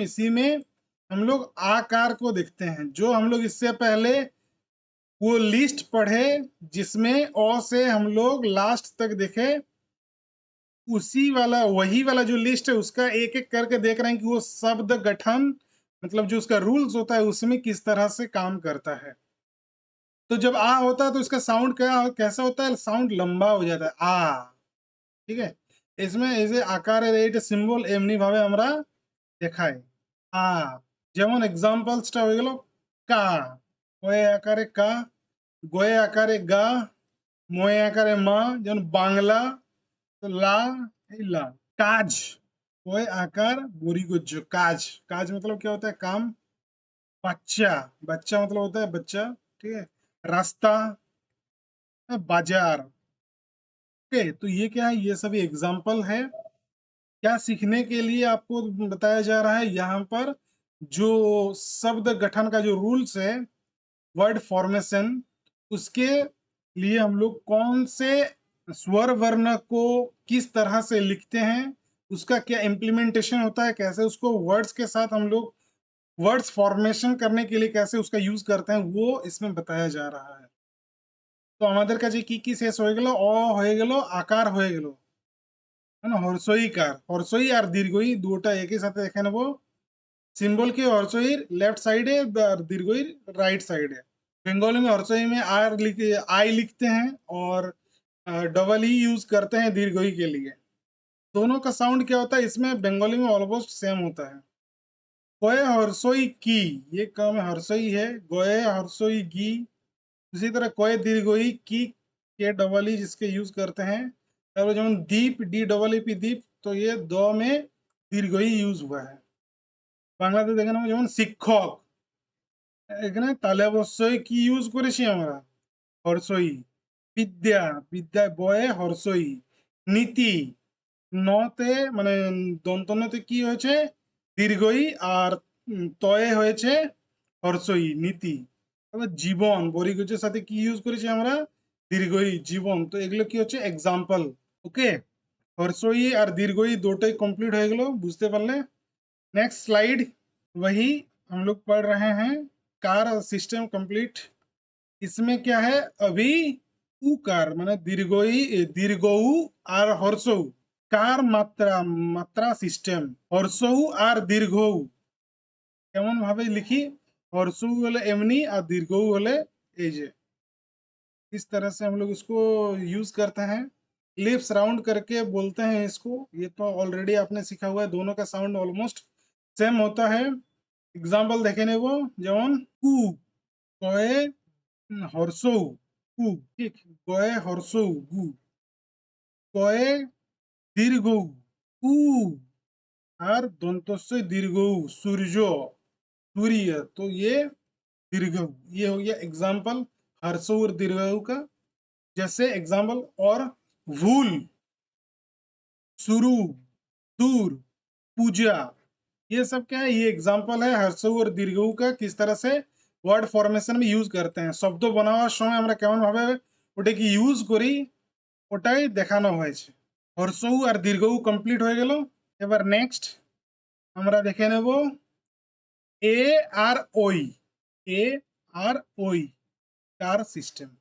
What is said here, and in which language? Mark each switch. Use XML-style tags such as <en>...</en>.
<hi>इसी में हम लोग आकार को देखते हैं, जो हम लोग इससे पहले वो लिस्ट पढ़े जिसमें अ से हम लोग लास्ट तक देखे, उसी वाला वही वाला जो लिस्ट है उसका एक एक करके देख रहे हैं कि वो शब्द गठन, मतलब जो उसका रूल्स होता है उसमें किस तरह से काम करता है। तो जब आ होता है तो इसका साउंड क्या कैसा होता है, साउंड लंबा हो जाता है आ। ठीक है, इसमें ऐसे आकार</hi> <bn>এইটা সিম্বল এমনি ভাবে আমরা দেখাই আ। যেমন এক্সাম্পলসটা হয়ে গেল কা, কয়ে আকারে কা, গয়ে আকারে গা, ময়ে আকারে মা, যেমন বাংলা, তো লা, এই লা।</bn> <hi>কাজ, कोई आकार बुरी गुज्जो, काज, काज मतलब क्या होता है, काम। बच्चा, बच्चा मतलब होता है बच्चा। ठीक है, रास्ता, बाजार। ओके, तो ये क्या है, ये सभी एग्जाम्पल है। क्या सीखने के लिए आपको बताया जा रहा है यहाँ पर, जो शब्द गठन का जो रूल्स है, वर्ड फॉर्मेशन, उसके लिए हम लोग कौन से स्वर वर्ण को किस तरह से लिखते हैं, उसका क्या इम्प्लीमेंटेशन होता है, कैसे उसको वर्ड्स के साथ हम लोग वर्ड्स फॉर्मेशन करने के लिए कैसे उसका यूज करते हैं, वो इसमें बताया जा रहा है।</hi> <bn>তো আমাদের কাছে কি কি শেষ হয়ে গেল, অ হয়ে গেল, আকার হয়ে গেল, হ্যাঁ, হর্ষই কার, হর্ষই আর দীর্ঘই দুটো একই সাথে দেখে নেব।</bn> <hi>सिंबल के हर्षोईर लेफ्ट साइड है और दीर्घोईर राइट साइड है। बंगाली में हर्षोई में आई लिखते हैं और डबल ई यूज करते हैं दीर्घोई के लिए। दोनों का साउंड क्या होता है इसमें, बंगाली में ऑलमोस्ट सेम होता है। गोये हर्षोई की, ये काम हर्षोई है, गोये हर्षोई की। उसी तरह कोय दीर्घोई की के डबल ई जिसके यूज करते हैं। और जब दीप, डी डबल ई पी दीप, तो ये दो में दीर्घोई यूज हुआ है।</hi> <bn>বাংলাতে দেখে নেবো, যেমন শিক্ষক, এখানে তাহলে অবশ্যই কি ইউজ করেছি আমরা? হর্ষই। বিদ্যা, বিদ্যায় বয়ে হর্ষই। নীতি, নতে মানে দন্ত নতে কি হয়েছে? দীর্ঘই, আর তয়ে হয়েছে হর্ষই, নীতি। এবার জীবন, বরিগুজের সাথে কি ইউজ করেছি আমরা? দীর্ঘই, জীবন। তো এগুলো কি হচ্ছে? এক্সাম্পল। ওকে, হর্ষই আর दीर्घई दोटोই कंप्लीट হয়ে গেল, বুঝতে পারলে?</bn> <hi>Next slide. वही हम लोग पढ़ रहे हैं, कार सिस्टम कंप्लीट। इसमें क्या है अभी? उकार माने दीर्घई, दीर्घऊ और हर्षऊ। कार मात्रा, मात्रा सिस्टम हर्षऊ और दीर्घऊ</hi> <bn>কেমন ভাবে লিখি? हर्षऊ হলে এমনি আর दीर्घऊ হলে এই যে।</bn> <hi>इस तरह से हम लोग इसको यूज करते हैं। लिप्स राउंड करके बोलते हैं इसको, ये तो ऑलरेडी आपने सीखा हुआ है, दोनों का साउंड ऑलमोस्ट सेम होता है। एग्जाम्पल देखे ने वो,</hi> <bn>যেমন কু, কয়ে হর্ষৌ, কু, ঠিক, গয়ে হর্ষৌ গু, কয়ে দীর্ঘৌ উ, আর দন্তস্য দীর্ঘৌ সূর্য, सूर्य।</bn> <hi>तो ये दीर्घऊ, ये हो गया एग्जाम्पल हर्षौ और दीर्घऊ का। जैसे एग्जाम्पल और भूल, शुरू, दूर, पूजा, ये सब क्या है? ये एग्जाम्पल है हर्षऊ और दीर्घऊ का, किस तरह से ওয়ার্ড ফরমেশন में</hi> <bn>ইউজ করতে</bn> <hi>हैं।</hi> <bn>শব্দ বানাবার সময় আমরা কেমন ভাবে ওটাকে ইউজ করি ওটাই দেখানো হয়েছে। হর্ষউ আর দীর্ঘউ কমপ্লিট হয়ে গেল। এবার নেক্সট আমরা দেখে নেব এ আর ওই, এ আর ওই কার সিস্টেম।</bn>